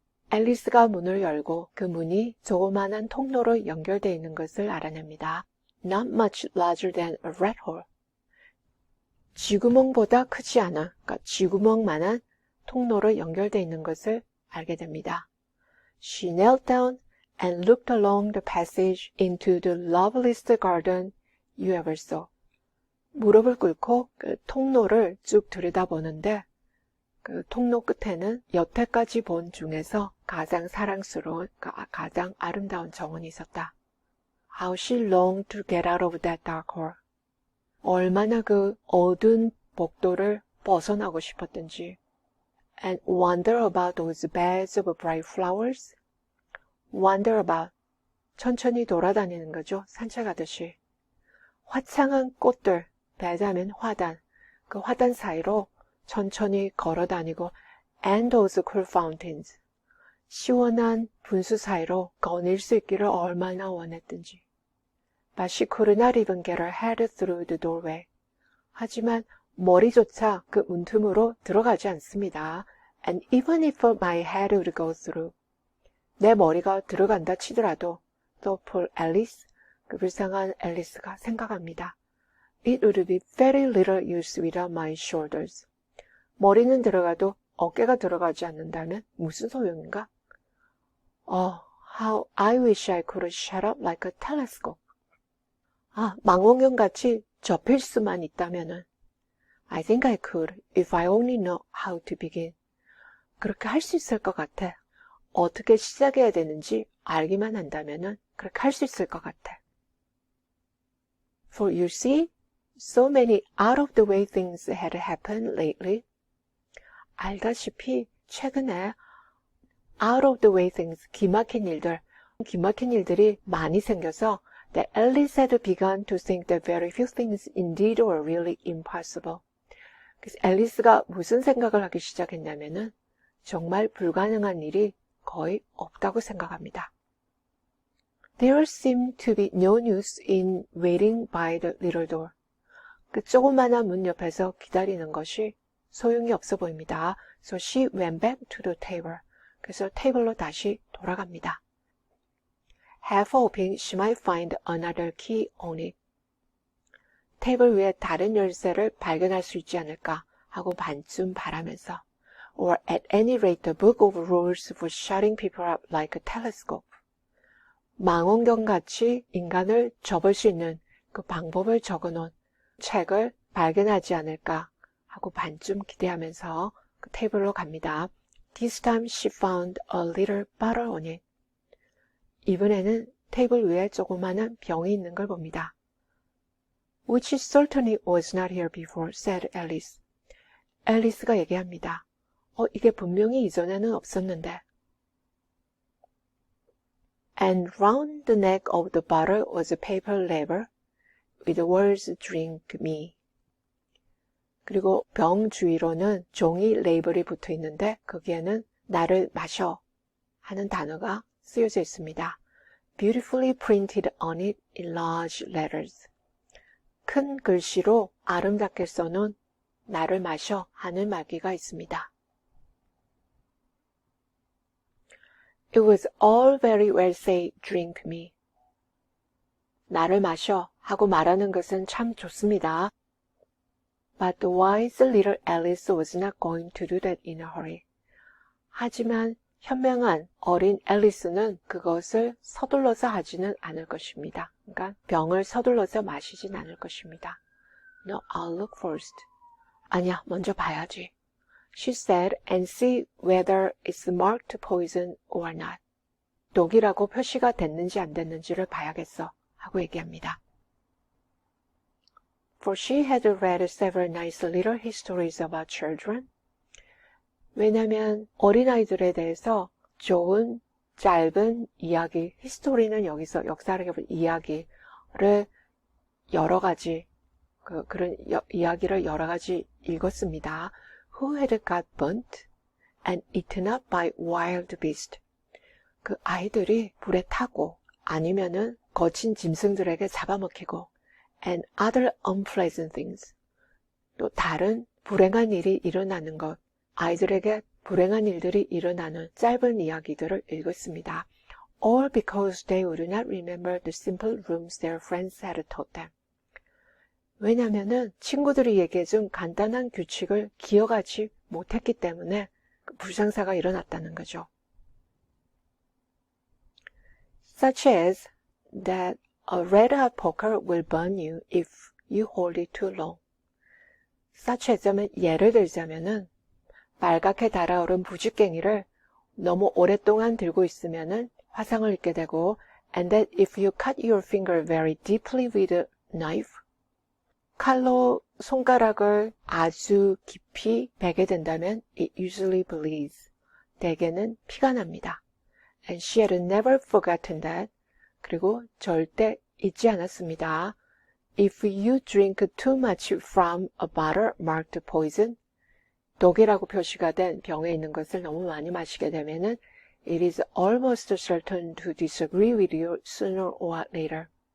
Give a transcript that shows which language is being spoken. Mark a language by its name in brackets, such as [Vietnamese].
[Korean] 앨리스가 문을 열고 그 문이 조그만한 통로로 연결되어 있는 것을 알아냅니다. [English] Not much larger than a rat hole. [Korean] 쥐구멍보다 크지 않아, 그러니까 쥐구멍만한 통로로 연결되어 있는 것을 알게 됩니다. [English] She knelt down and looked along the passage into the loveliest garden you ever saw. [Korean] 무릎을 꿇고 그 통로를 쭉 들여다보는데 그 통로 끝에는 여태까지 본 중에서 가장 사랑스러운, 가장 아름다운 정원이 있었다. [English] How she longed to get out of that dark hole. [Korean] 얼마나 그 어두운 복도를 벗어나고 싶었던지. [English] And wander about those beds of bright flowers. Wander about. [Korean] 천천히 돌아다니는 거죠. 산책하듯이. 화창한 꽃들, 배자면 화단. 그 화단 사이로 천천히 걸어다니고 [English] and those cool fountains. [Korean] 시원한 분수 사이로 거닐 수 있기를 얼마나 원했든지. [English] But she could not even get her head through the doorway. [Korean] 하지만 머리조차 그 문틈으로 들어가지 않습니다. [English] And even if my head would go through. [Korean] 내 머리가 들어간다 치더라도 또 [English] poor Alice, [Korean] 그 불쌍한 앨리스가 생각합니다. [English] It would be very little use without my shoulders. [Korean] 머리는 들어가도 어깨가 들어가지 않는다면 무슨 소용인가? [English] Oh, how I wish I could shut up like a telescope. [Korean] 망원경같이 접힐 수만 있다면은 [English] I think I could if I only know how to begin. [Korean] 그렇게 할 수 있을 것 같아. 어떻게 시작해야 되는지 알기만 한다면은 그렇게 할 수 있을 것 같아. [English] For you see, so many out of the way things had happened lately. [Korean] 알다시피 최근에 [English] out of the way things, [Korean] 기막힌 일들이 많이 생겨서 [English] that Alice had begun to think that very few things indeed were really impossible. [Korean] 그래서 앨리스가 무슨 생각을 하기 시작했냐면은 정말 불가능한 일이 거의 없다고 생각합니다. [English] There seemed to be no use in waiting by the little door. [Korean] 그 조그마한 문 옆에서 기다리는 것이 소용이 없어 보입니다. [English] So she went back to the table. [Korean] 그래서 테이블로 다시 돌아갑니다. [English] Half hoping she might find another key on it. [Korean] 테이블 위에 다른 열쇠를 발견할 수 있지 않을까 하고 반쯤 바라면서 [English] or at any rate the book of rules for shutting people up like a telescope. [Korean] 망원경같이 인간을 접을 수 있는 그 방법을 적어놓은 책을 발견하지 않을까 하고 반쯤 기대하면서 그 테이블로 갑니다. [English] This time she found a little bottle on it. [Korean] 이번에는 테이블 위에 조그마한 병이 있는 걸 봅니다. [English] Which certainly was not here before, said Alice. [Korean] 앨리스가 얘기합니다. 이게 분명히 이전에는 없었는데. [English] And round the neck of the bottle was a paper label with the words drink me. [Korean] 그리고 병 주위로는 종이 레이블이 붙어 있는데 거기에는 나를 마셔 하는 단어가 쓰여져 있습니다. [English] Beautifully printed on it in large letters. [Korean] 큰 글씨로 아름답게 써놓은 나를 마셔 하는 말기가 있습니다. [English] It was all very well say drink me. [Korean] 나를 마셔 하고 말하는 것은 참 좋습니다. [English] But the wise little Alice was not going to do that in a hurry. [Korean] 하지만 현명한 어린 앨리스는 그것을 서둘러서 하지는 않을 것입니다. 그러니까 병을 서둘러서 마시진 않을 것입니다. [English] No, I'll look first. [Korean] 아니야, 먼저 봐야지. [English] She said, and see whether it's marked poison or not. [Korean] 독이라고 표시가 됐는지 안 됐는지를 봐야겠어 하고 얘기합니다. [English] For she had read several nice little histories about children. [Korean] 왜냐하면 어린아이들에 대해서 좋은 짧은 이야기, 히스토리는 여기서 역사를 해볼 이야기를 여러 가지, 그런 이야기를 여러 가지 읽었습니다. [English] Who had got burnt and eaten up by wild beasts. [Korean] 그 아이들이 불에 타고 아니면은 거친 짐승들에게 잡아먹히고 [English] and other unpleasant things. [Korean] 또 다른 불행한 일이 일어나는 것, 아이들에게 불행한 일들이 일어나는 짧은 이야기들을 읽었습니다. [English] All because they would not remember the simple rules their friends had taught them. [Korean] 왜냐면은 친구들이 얘기해준 간단한 규칙을 기억하지 못했기 때문에 불상사가 일어났다는 거죠. [English] Such as that a red-hot poker will burn you if you hold it too long. such as [Korean] 면 예를 들자면은 빨갛게 달아오른 부직갱이를 너무 오랫동안 들고 있으면은 화상을 입게 되고 [English] and that if you cut your finger very deeply with a knife [Korean] 칼로 손가락을 아주 깊이 베게 된다면 [English] it usually bleeds. [Korean] 대개는 피가 납니다. [English] And she had never forgotten that. [Korean] 그리고 절대 잊지 않았습니다. [English] If you drink too much from a bottle marked poison, [Korean] 독이라고 표시가 된 병에 있는 것을 너무 많이 마시게 되면은 [English] it is almost certain to disagree with you sooner or later.